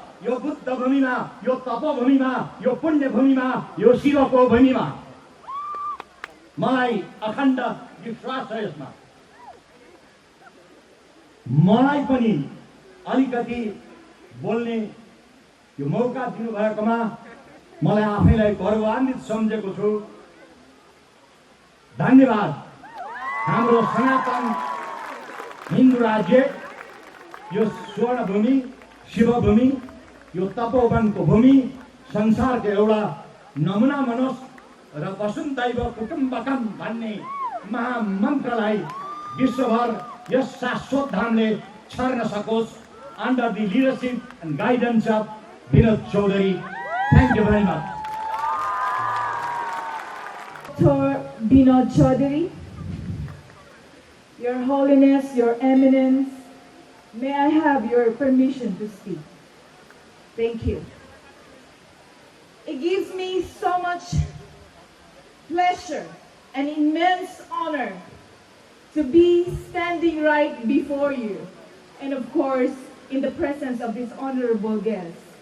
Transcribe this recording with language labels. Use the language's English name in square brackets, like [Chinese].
[Nepali] यो बुद्ध भूमिमा, यो तपोभूमिमा, यो पुण्य भूमिमा, यो शिवको भूमिमा मलाई अखण्ड विश्वास छ। यसमा मलाई पनि अलिकति बोल्ने यो मौका दिनुभएकोमा मलाई आफैलाई गौरवान्वित सम्झेको छु। धन्यवाद। हाम्रो सनातन हिन्दू राज्य यो स्वर्ण भूमि, शिवभूमि, यो तपोवनको भूमि संसारको एउटा नमुना मनोस् र वसुन्धैव कुटुम्बकम भन्ने महामन्त्रलाई विश्वभर यस शाश्वत धामले छर्न सकोस् [English] under the leadership and guidance of Vinod Chaudhary. Thank you very much. Dr. Vinod Chaudhary, Your Holiness, Your Eminence, may I have your permission to speak? Thank you. It gives me so much pleasure and immense honor to be standing right before you, and of course, in the presence of this honorable guest.